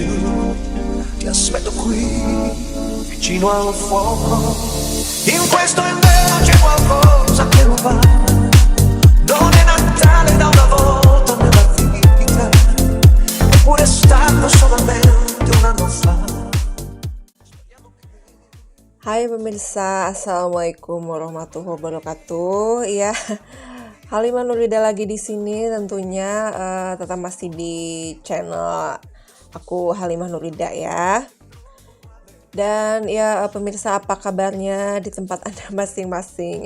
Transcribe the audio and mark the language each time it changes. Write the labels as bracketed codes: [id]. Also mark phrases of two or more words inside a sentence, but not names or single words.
[it] Ti aspetto qui, vicino al fuoco. In questo inverno c'è qualcosa che non va. Non è Natale da una volta nella vita, eppure è stato solamente un anno fa. [id] Hai pemirsa, Assalamualaikum warahmatullahi wabarakatuh. Ya, Halimah Nurida lagi di sini tentunya, tetap masih di channel aku Halimah Nurida ya. Dan ya pemirsa, apa kabarnya di tempat Anda masing-masing ya?